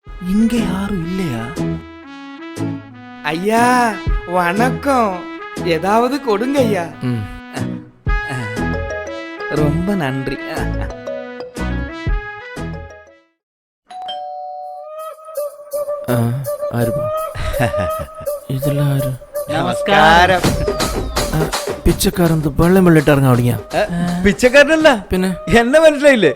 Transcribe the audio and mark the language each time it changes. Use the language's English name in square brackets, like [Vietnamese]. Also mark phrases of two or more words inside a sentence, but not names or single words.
[Tamil] இங்க யாரும் இல்லையா? ஐயா வணக்கம். ஏதாவது கொடுங்க ஐயா. ரொம்ப நன்றி. [Malayalam] ആരും ഇതെല്ലാം ആരും? നമസ്കാരം. പിച്ചക്കാരൻ വെള്ളം വെള്ളിട്ട് ഇറങ്ങാൻ തുടങ്ങിയ? പിച്ചക്കാരനല്ല, പിന്നെ എന്നെ മനസ്സിലായില്ലേ?